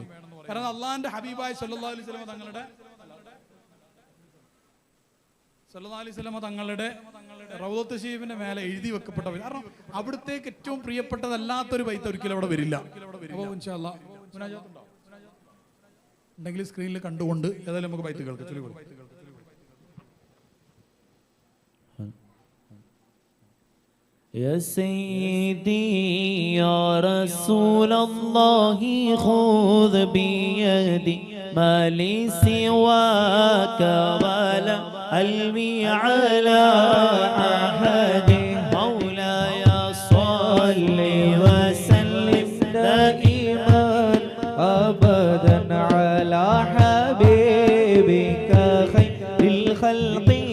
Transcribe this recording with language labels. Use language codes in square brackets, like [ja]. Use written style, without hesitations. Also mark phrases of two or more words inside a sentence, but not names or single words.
[ml] കാരണം അള്ളാഹിന്റെ ഹബീബായ [ar] صلى الله عليه وسلم [ml] തങ്ങളുടെ റൗദത്തുൽ ഷരീഫിന്റെ മേലെ എഴുതി വെക്കപ്പെട്ട, കാരണം അവിടത്തേക്ക് ഏറ്റവും പ്രിയപ്പെട്ടതല്ലാത്തൊരു ബൈത്ത് ഒരിക്കലും അവിടെ വരില്ല. അപ്പോൾ [ar] إن شاء الله [ml] മുനാജാത്ത് ഉണ്ടോ ഉണ്ടെങ്കിൽ സ്ക്രീനിൽ കണ്ടുകൊണ്ട് ഏതായാലും നമുക്ക് ബൈത്ത് കേൾക്കാം. ചൊല്ലിക്കോളൂ. [ar] يا سيدي يا رسول الله خذ بيدي ما لي سواك ولا قلبي على أحد مولاي صل وسلم دائما أبدا على حبيبك خير الخلق